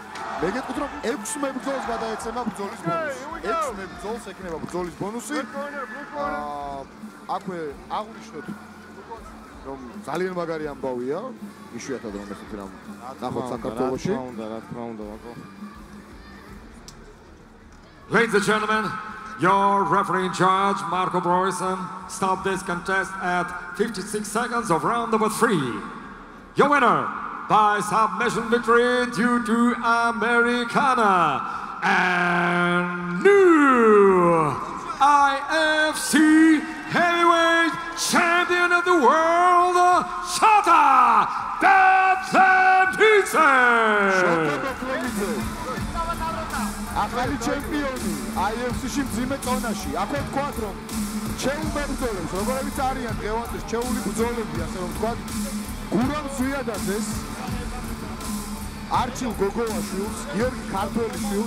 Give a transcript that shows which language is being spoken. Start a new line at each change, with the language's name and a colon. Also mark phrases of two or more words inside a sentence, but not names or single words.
Georgian: მე გეტყვით რომ 6 მებრძოლს გადაეცემა ბრძოლის ბონუსი. 6 მებრძოლს ექნება ბრძოლის ბონუსი. აქვე აღვნიშნოთ რომ ძალიან მაგარი ამბავია. იშვიათად რომ ესეთი რამ ნახოთ საქართველოში. რა თქმა უნდა ვაკო.
English: Ladies and gentlemen, your referee in charge, Marco Broyson, stopped this contest at 56 seconds of round number 3. Your winner by submission victory due to Americana and new IFC heavyweight champion of the world, Shota Bethlemidze.
Georgian: ახალი ჩემპიონი IFC-ში მძიმე წონაში. ახლა თქვათ რომ ჩეულ მებრძოლებს, როგორებიც არიან დღევანდელ ჩეული ბრძოლები, ასე რომ თქვათ, გურამ ზვიადაძეს, არჩილ გოგოლაშვილს, გიორგი ქართველიშვილს,